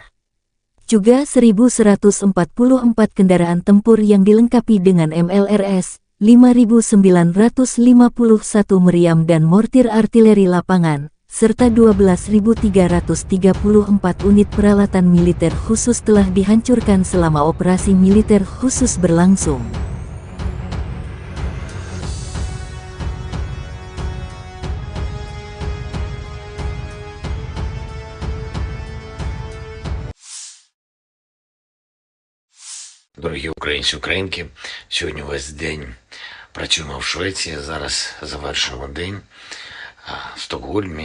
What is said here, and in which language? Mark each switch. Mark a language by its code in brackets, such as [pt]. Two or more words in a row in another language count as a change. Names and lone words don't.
[id] Juga 1.144 kendaraan tempur yang dilengkapi dengan MLRS, 5.951 meriam dan mortir artileri lapangan, serta 12.334 unit peralatan militer khusus telah dihancurkan selama operasi militer khusus berlangsung. [uk] Дорогі українці, українки, сьогодні весь день працюємо в Швеції, зараз завершуємо день в Стокгольмі.